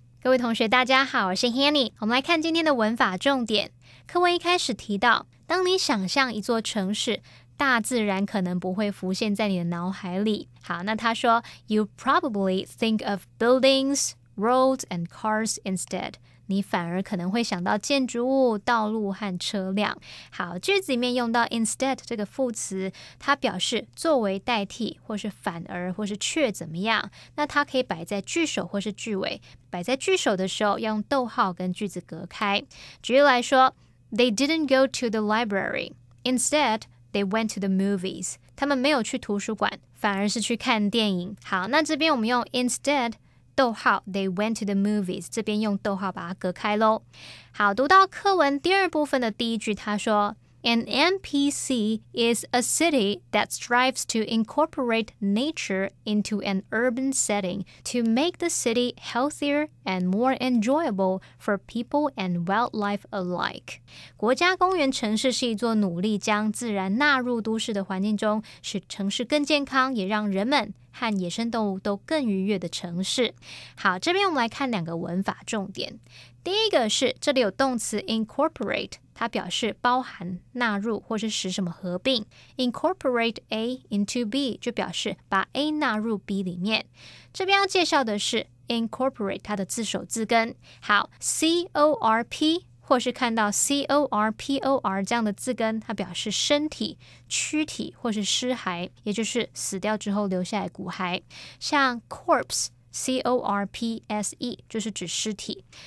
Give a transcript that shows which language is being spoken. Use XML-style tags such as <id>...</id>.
<zh>位同学大家好，我是 Hanny。我们来看今天的文法重点。课文一开始提到，当你想象一座城市，大自然可能不会浮现在你的脑海里。好，那他说</zh> <en>You probably think of buildings, roads and cars instead。</en> <zh>你反而可能会想到建筑物、道路和车辆。好，句子里面用到 instead 这个副词，它表示作为代替，或是反而，或是却怎么样。那它可以摆在句首或是句尾。摆在句首的时候，要用逗号跟句子隔开。举例来说</zh> <en>They didn't go to the library. Instead, they went to the movies.</en> <zh>他们没有去图书馆，反而是去看电影。好，那这边我们用 instead逗号</zh> <en>They went to the movies，</en> <zh>这边用逗号把它隔开咯。好，读到课文第二部分的第一句，他说</zh> <en>An NPC is a city that strives to incorporate nature into an urban setting to make the city healthier and more enjoyable for people and wildlife alike。</en> <zh>国家公园城市是一座努力将自然纳入都市的环境中，使城市更健康，也让人们和野生动物都更愉悦的城市。好，这边我们来看两个文法重点。第一个是这里有动词 incorporate， 它表示包含、纳入或是使什么合并。 Incorporate A into B 就表示把 A 纳入 B 里面。这边要介绍的是 incorporate 它的字首字根。好， C-O-R-P或是看到 C-O-R-P-O-R 这样的字根，它表示身体、躯体或是尸骸，也就是死掉之后留下来骨骸。像 corpse C-O-R-P-S-E 就是指尸体。</zh>